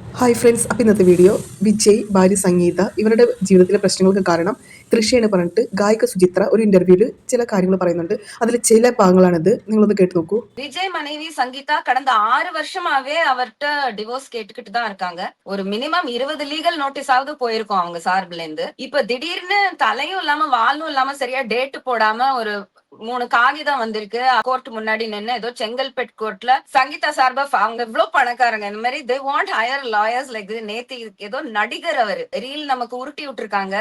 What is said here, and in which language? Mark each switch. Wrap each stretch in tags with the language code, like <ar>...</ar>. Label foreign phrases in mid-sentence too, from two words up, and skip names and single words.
<ml>ഹായ് ഫ്രണ്ട്സ്, അപ്പോൾ ഇന്നത്തെ വീഡിയോ വിജയ്, ഭാര്യ സംഗീത ഇവരുടെ ജീവിതത്തിലെ പ്രശ്നങ്ങൾക്ക് കാരണം തൃഷയെന്ന് പറഞ്ഞിട്ട് ഗായിക സുചിത്ര ഒരു ഇന്റർവ്യൂവിൽ ചില കാര്യങ്ങൾ പറയുന്നുണ്ട്. അതിൽ ചില ഭാഗങ്ങളാണിത്. നിങ്ങളൊന്ന് கேட்டு നോക്കൂ.</ml> <ta>விஜய் மனைவி சங்கீதா கடந்த 6 வருஷமாவே அவர்கிட்ட டிவோர்ஸ் கேட்டுக்கிட்டு தான் இருக்காங்க. ஒரு மினிமம் 20 லீகல் நோட்டீஸாவது போயிருக்கும் அவங்க சார்புல இருந்து. இப்ப திடீர்னு தலையும் இல்லாம வாலும் இல்லாம சரியா டேட் போடாம ஒரு 3 காகிதம் வந்திருக்கு. கோர்ட் முன்னாடி நின்னு ஏதோ செங்கல்பேட் கோர்ட்ல சங்கீதா சார்பா அவங்க இவ்வளவு பணக்காரங்க, இந்த மாதிரி</ta> <en>they want higher lawyers like</en> <ta>நேத்து ஏதோ நடிகர் அவர் ரீல் நமக்கு உருட்டி விட்டுருக்காங்க.</ta>